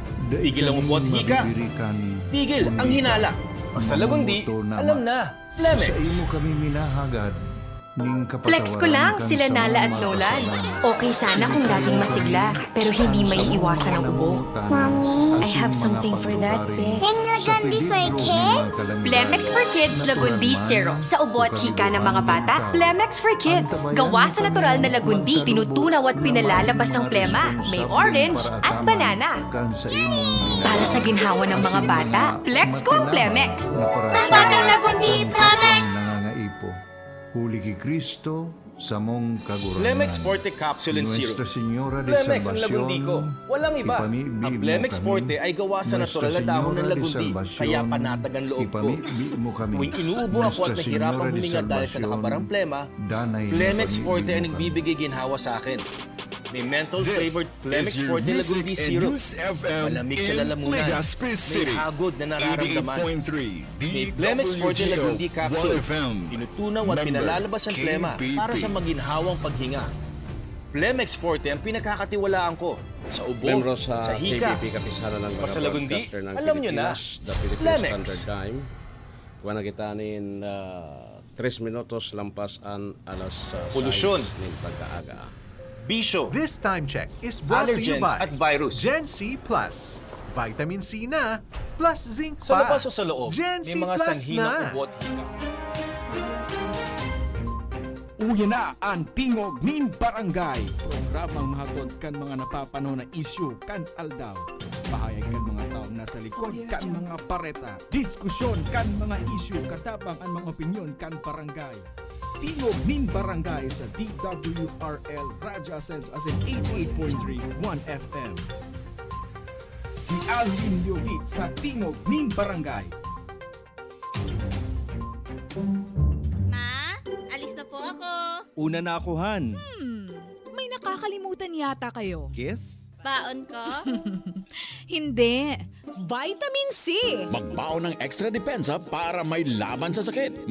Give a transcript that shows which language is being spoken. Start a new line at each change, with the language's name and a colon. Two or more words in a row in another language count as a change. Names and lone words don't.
Filipino: Tigil ang ubo at hika, tigil ang hinala. Basta Lagundi, alam na, Plemex.
Bikol: Sa imo kami minahagad.
Filipino: Flex ko lang sila Nala at Nolan. Okay sana kung laging masigla, pero hindi maiiwasan ang ubo. Mommy,
English: I have something for that, Beth.
Filipino: yung Lagundi for kids? Plemex for Kids Lagundi Syrup. Sa ubo at hika ng mga bata, Plemex for Kids. Gawa sa natural na Lagundi, tinutunaw at pinalalabas ang plema. May orange at banana. Para sa ginhawa ng mga bata, Flex ko ang Plemex. Pambatang Lagundi, Plemex!
Bikol: Nangangaipo. Huli kay Kristo sa mong kaguranan.
Filipino: Plemex Forte Capsule and Syrup. Nuestra Señora de Plemex ang Lagundi ko. Walang iba.
Bikol: Ipamibig
Filipino: Ang
Bikol: mo
Filipino: Plemex
Bikol: kami.
Filipino: Forte ay gawa sa natural na dahon ng
Bikol: Nuestra
Filipino: Lagundi,
Bikol: Señora de
Filipino: kaya
Bikol: Salvacion,
Filipino: panatag ang loob ko.
Bikol: ipamibig mo kami.
Filipino: Tuwing inuubo ako at
Bikol: Nuestra
Filipino: nahirapang
Bikol: Señora de
Filipino: huminga dahil sa
Bikol: Salvacion,
Filipino: nakabarang plema,
Bikol: danay na
Filipino: Plemex
Bikol: ipamibig
Filipino: Forte ay
Bikol: mo
Filipino: nagbibigay ginhawa sa akin. May menthol
English: This
Filipino: flavored Plemex
English: is your
Filipino: Forte
English: music
Filipino: Lagundi
English: and
Filipino: Syrup.
English: News FM
Filipino: Malamig sa
English: in
Filipino: lalamunan.
English: Legazpi
Filipino: May
English: City.
Filipino: hagod na nararamdaman.
English: 88.3
Filipino: May Plemex Forte
English: DWGO
Filipino: Lagundi Capsule.
English: 1FM.
Filipino: Tinutunaw at
English: Member,
Filipino: pinalalabas ang plema para sa
English: KBP.
Filipino: maginhawang paghinga. Plemex Forte ang pinagkakatiwalaan ko sa ubo,
Bikol: Membro sa
Filipino: sa hika.
Bikol: KBP Kapisanan ng mga
Filipino: Basta Lagundi,
Bikol: broadcaster ng
Filipino: alam nyo na,
Bikol: Pilipinas,
English: the Philippine
Filipino: Plemex.
English: Standard Time.
Bikol: Kuha na kita nin 3 minutos lampas an alas
Filipino: Polusyon.
Bikol: 6 ng pagkaaga.
Filipino: Bisyo,
English: This time check is brought to you
Filipino: allergens
English: by
Filipino: at virus.
English: Gen C Plus.
Filipino: Vitamin C na,
English: plus zinc
Filipino: Sa pa. labas o sa loob, Gen may C mga Plus sanhi ng na. ubo at hika.
Bikol: Uya na ang Tingog nin Barangay. Programang mahatod kan mga napapano na isyu kan aldaw. Pahayag kan mga tao nasa likod kan mga pareta. Diskusyon kan mga isyu katabang ang mga opinyon kan barangay. Tingog nin Barangay sa DWRL Radyo Ascens as in 88.3 1FM. Si Alvin Liogit sa Tingog nin Barangay.
Filipino: Ma, alis na po ako. Una na ako, Han. May nakakalimutan yata kayo. Kiss? Baon ko? Hindi. Vitamin C! Magbaon ng extra depensa para may laban sa sakit.